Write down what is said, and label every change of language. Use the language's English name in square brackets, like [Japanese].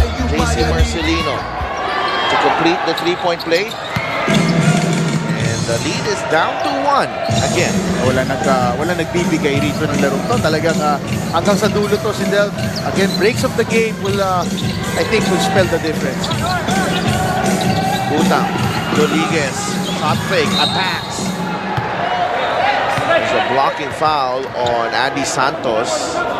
[English] JC Marcelino to complete the three-point play. And the lead is down to 1 again. [Filipino] Wala nagbibigay rito ng laro to. Talagang hanggang sa dulo to si Del. [English] Again, breaks of the game will, I think, will spell the difference. Gutang, Rodriguez, shot fake, attacks. There's a blocking foul on Adi Santos.